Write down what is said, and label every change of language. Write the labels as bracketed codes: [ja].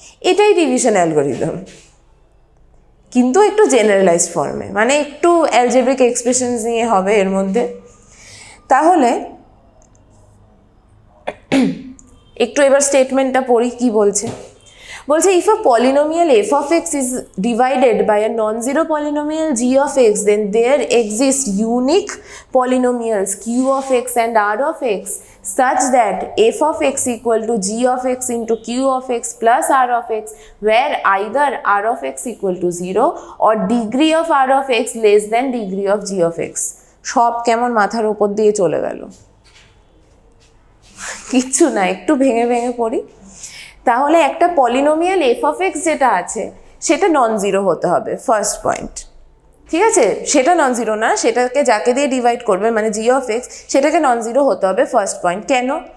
[bn] এটাই division algorithm, কিন্তু একটু জেনারেলাইজ ফর্মে, মানে একটু অ্যালজেব্রিক এক্সপ্রেশনস নিয়ে হবে এর মধ্যে। তাহলে একটু এবার স্টেটমেন্টটা পড়ি কি বলছে। [en] বলছে if a polynomial f of x is divided by a non-zero polynomial g of x, then there exist unique polynomials q of x and r of x such that f of x equal to g of x into q of x plus r of x, where either r of x equal to 0 or degree of r of x less than degree of g of x। [bn] সব কেমন মাথার উপর দিয়ে চলে গেল, কিচ্ছু না, একটু ভেঙে ভেঙে পড়ি। তাহলে একটা পলিনোমিয়াল এফ অফ এক্স যেটা আছে সেটা নন জিরো হতে হবে, [en] First point. [bn] ঠিক আছে, সেটা নন জিরো না, সেটাকে যাকে দিয়ে ডিভাইড করবে মানে জি অফ এক্স, সেটাকে নন জিরো হতে হবে, [en] First point. [bn] কেন?